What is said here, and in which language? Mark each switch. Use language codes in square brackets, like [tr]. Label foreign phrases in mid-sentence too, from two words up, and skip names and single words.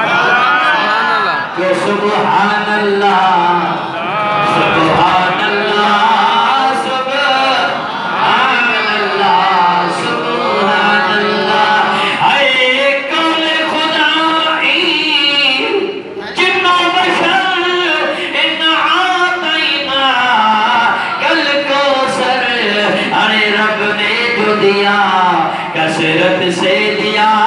[ar] سبحان الله، سبحان الله، سبحان الله، سبحان الله. [hi] ऐ कौल खुदाई जिन्नो बशर [ar] إنا أعطيناك الكوثر, [hi] अरे रब ने जो दिया कसरत से दिया।